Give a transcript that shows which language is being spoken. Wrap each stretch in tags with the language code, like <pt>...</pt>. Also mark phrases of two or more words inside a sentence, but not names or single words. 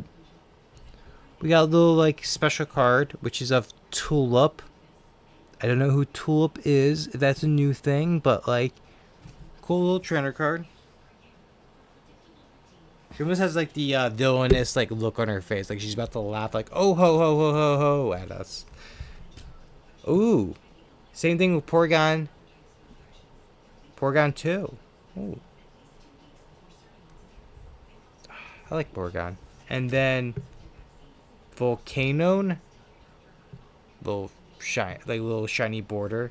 <en>We got a little, like, special card, which is of Tulip. I don't know who Tulip is, if that's a new thing, but, like, cool little trainer card. She almost has, like, the villainous, like, look on her face. Like, she's about to laugh, like, oh, ho, ho, ho, ho, ho, at us. Ooh. Same thing with Porygon. Porygon 2. Ooh. I like Porygon. And then Volcanone. Little shiny border.</en>